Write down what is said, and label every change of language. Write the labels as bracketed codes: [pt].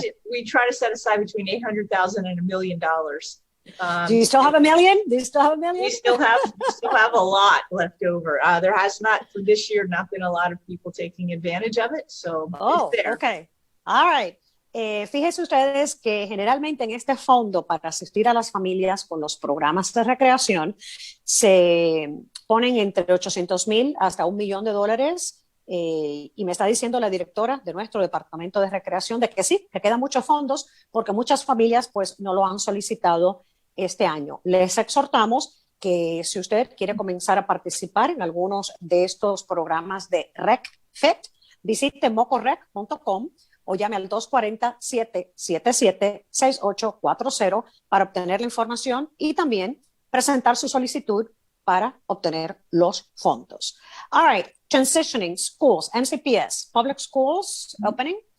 [en] We try to set aside between $800,000 and $1 million. Do you still have $1 million? We still have a lot left over. There has not, for this year, not been a lot of people taking advantage of it. So it's there. Okay. All right. [es] Fíjense ustedes que generalmente en este fondo para asistir a las familias con los programas de recreación se ponen entre $800,000 hasta $1 millón. Y me está diciendo la directora de nuestro departamento de recreación de que sí, que quedan muchos fondos porque muchas familias pues no lo han solicitado este año. Les exhortamos que si usted quiere comenzar a participar en algunos de estos programas de RecFit, visite mocorrec.com o llame al 240-777-6840 para obtener la información y también presentar su solicitud para obtener los fondos. [en] All right, transitioning schools, MCPS, public schools opening.